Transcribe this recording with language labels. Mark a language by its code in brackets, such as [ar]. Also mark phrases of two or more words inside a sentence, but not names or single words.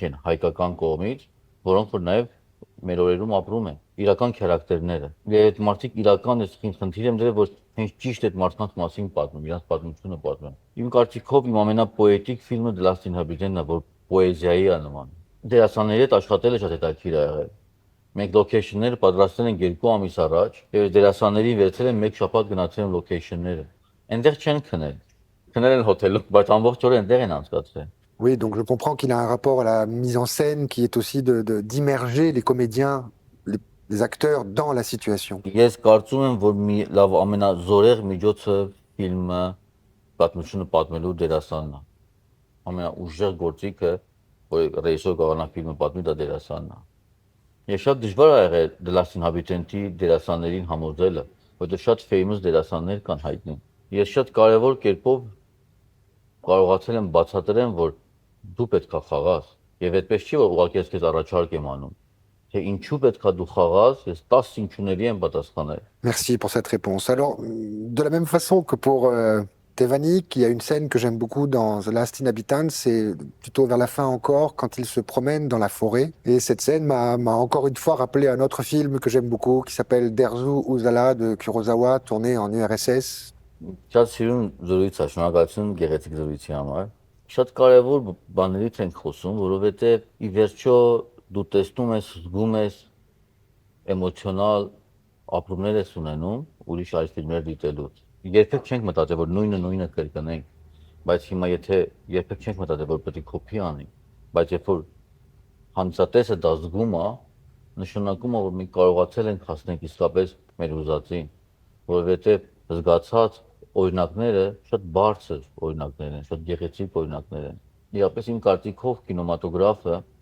[hy] են հայկական կողմից, որոնք որ նաև մեր օրերում ապրում են, իրական քարակտերները։ Եվ այդ մարդիկ իրական ես խնդիր եմ դրել, որ հենց ճիշտ այդ մարդկանց մասին պատմում, իրենց պատմությունը պատմում։ Իմ կարծիքով իմ ամենապոետիկ ֆիլմը The Last Inhabitant-ն է, որ պոեզիայի է նման։ Դերասանների հետ աշխատելը շատ հետաքրքիր է եղել։ Մենք լոքեյշնները պատրաստել ենք 2 ամիս առաջ, եւ դերասաններին վերցրել են 1 շաբաթ գնացել են լոքեյշնները։ Այնտեղ չեն քնել։ Քնել են հոթելում, բայց ամբողջ օրը այնտեղ են անցկացրել։ [fr] Oui, donc je comprends qu'il a un rapport à la mise en scène qui est aussi d'immerger les comédiens, les acteurs dans la situation. [hy] Ես կարծում եմ, որ մի լավ ամենազորեղ միջոցը ֆիլմը պատմությունը պատմելու դերասանն է։ Ամենաուժեղ գործիքը, որ ռեժիսոր կարողանա ֆիլմը պատմի, դա դերասանն է։ Ես շատ դժվար է եղել The Last Inhabitant-ի դերասաններին համոզելը, որովհետև շատ famous դերասաններ կան հայտնի։ Ես շատ կարևոր կերպով կարողացել եմ բացատրեմ, որ դու պետք է խաղաս, եւ այդպես չի, որ ուղղակի ես քեզ առաջարկ եմ անում, թե ինչու պետք է դու խաղաս, ես 10 ինչուների եմ պատասխանել։ [fr] Merci pour cette réponse. Alors, de la même façon que pour Tevanik, il y a une scène que j'aime beaucoup dans The Last Inhabitant, c'est plutôt vers la fin encore, quand il se promène dans la forêt. Et cette scène m'a encore une fois rappelé un autre film que j'aime beaucoup, qui s'appelle Derzu Uzala de Kurosawa, tourné en URSS. [hy] Շատ սիրուն զրույց է, շնորհակալություն գեղեցիկ զրույցի համար։ Շատ կարևոր բաներից ենք խոսում, որովհետև ի վերջո դու տեսնում ես, զգում ես էմոցիոնալ ապրումներ ես ունենում ուրիշ այլ ֆիլմեր դիտելուց։ Երբեք չենք մտածել, որ նույնը կրկնենք, բայց հիմա եթե երբեք չենք մտածել, որ պետք է կոպի անենք, բայց երբ որ հանդիսատեսը դա զգում է, նշանակում է, որ մենք կարողացել ենք հասնել իսկապես մեր ուզածին, որովհետև զգացած օրինակները շատ բարձր օրինակներ են, շատ գեղեցիկ օրինակներ են։ Իրապես իմ կարծիքով կինեմատոգրաֆը